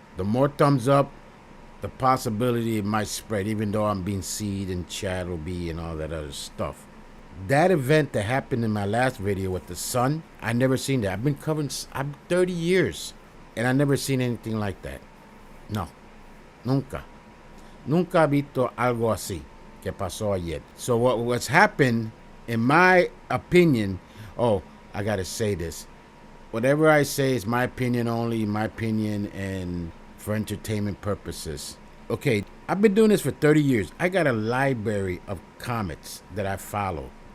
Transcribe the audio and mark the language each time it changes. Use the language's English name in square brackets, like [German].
[English] The more thumbs up, the possibility it might spread, even though I'm being seen and chat will be and all that other stuff. That event that happened in my last video with the sun, I never seen that. I've been covering, I'm 30 years, and I never seen anything like that. [Spanish] No, nunca. Nunca visto algo así que pasó ayer. [English] So what's happened, in my opinion, I gotta say this. Whatever I say is my opinion only, my opinion, and for entertainment purposes. Okay, I've been doing this for 30 years. I got a library of comets that I follow.